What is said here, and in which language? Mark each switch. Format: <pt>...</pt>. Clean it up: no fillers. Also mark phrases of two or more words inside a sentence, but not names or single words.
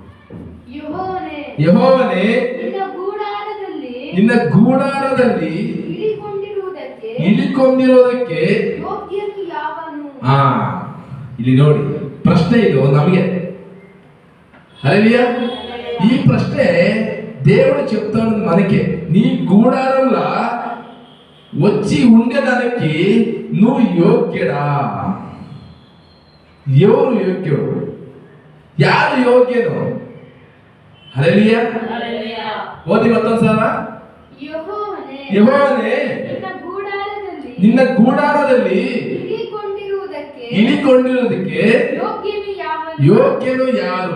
<kn>ಯೆಹೋವನೇ, ನಿನ್ನ ಗೂಡಾರದಲ್ಲಿ ಇಳಿಕೊಂಡಿರುವುದಕ್ಕೆ ಇಲ್ಲಿ ನೋಡಿ, ಪ್ರಶ್ನೆ ಇದು ನಮಗೆ. ಹಲ್ಲೆಲೂಯಾ.</kn> <te>ఈ ప్రశ్నే దేవుడు చెప్తాడు మనకి. నీ గూడారంలో వచ్చి ఉండేదానికి నువ్వు యోగ్యుడా? ఎవరు యోగ్యుడు?</te> <kn>ಯಾರು ಯೋಗ್ಯನು? ಹಲ್ಲೆಲೂಯಾ. ಓದಿ ಮತ್ತೊಂದ್ಸಲ. ಯೆಹೋವನೇ, ನಿನ್ನ ಗೂಡಾರದಲ್ಲಿ ಇಳಿಕೊಂಡಿರುವುದಕ್ಕೆ ಯೋಗ್ಯನು ಯಾರು?</kn>